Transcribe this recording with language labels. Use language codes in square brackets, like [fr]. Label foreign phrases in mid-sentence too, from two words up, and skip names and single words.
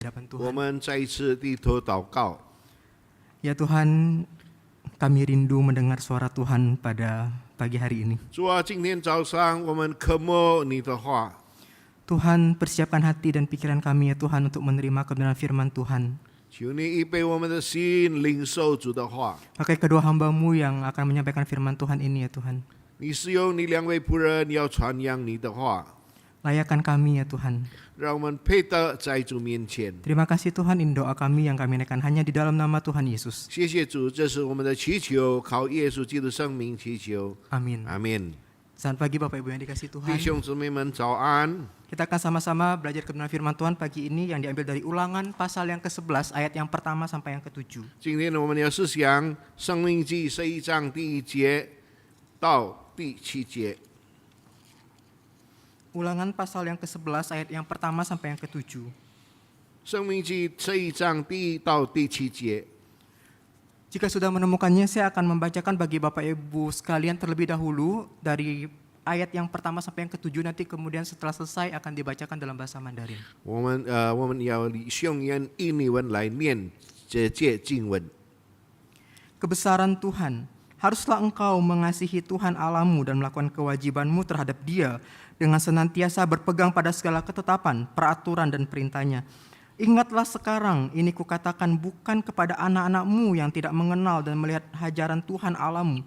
[id] hadapan [zh] 我 [id] Tuhan. [zh] 们再一次低头祷告。 [id] Ya Tuhan, kami rindu mendengar suara Tuhan pada pagi hari ini. [zh] 主啊，今天早上我们渴慕你的话， [id] Tuhan, persiapkan hati dan pikiran kami ya Tuhan untuk menerima kebenaran firman Tuhan. [zh] 求你预备我们的心，领受主的话。 [id] Pakai kedua hamba-Mu yang akan menyampaikan firman Tuhan ini ya Tuhan. [zh] 你使用你两位仆人要传扬你的话， [id] Layakkan kami ya Tuhan. [zh] 让我们配得在主面前。 [id] Terima kasih Tuhan, ini doa kami yang kami naikkan hanya di dalam nama Tuhan Yesus. [zh] 谢谢主，这是我们的祈求，靠耶稣基督生命祈求。 [id] Amin. [zh] 阿门。 [id] Selamat pagi Bapak Ibu yang dikasihi [zh] 弟 [id] Tuhan. [zh] 兄姊妹们早安。 [id] Kita akan sama-sama belajar kebenaran firman Tuhan pagi ini yang diambil dari Ulangan pasal yang ke-11 ayat yang pertama sampai yang ke-7. [zh] 今天我们要思想《生命记》11章第1节到第7节。 [id] Ulangan pasal yang ke-11 ayat yang pertama sampai yang ke-7. [zh] 《生命记》11章第1到第7节。 [id] Jika sudah menemukannya, saya akan membacakan bagi Bapak Ibu sekalian terlebih dahulu dari ayat yang pertama sampai yang ke-7, nanti kemudian setelah selesai akan dibacakan dalam bahasa Mandarin. [zh] 我们要用印尼文来念这节经文。 [id] Kebesaran Tuhan, haruslah engkau mengasihi Tuhan Allahmu dan melakukan kewajibanmu terhadap Dia dengan senantiasa berpegang pada segala ketetapan, peraturan dan perintahnya. Ingatlah sekarang, ini kukatakan bukan kepada anak-anakmu yang tidak mengenal dan melihat hajaran Tuhan Allahmu.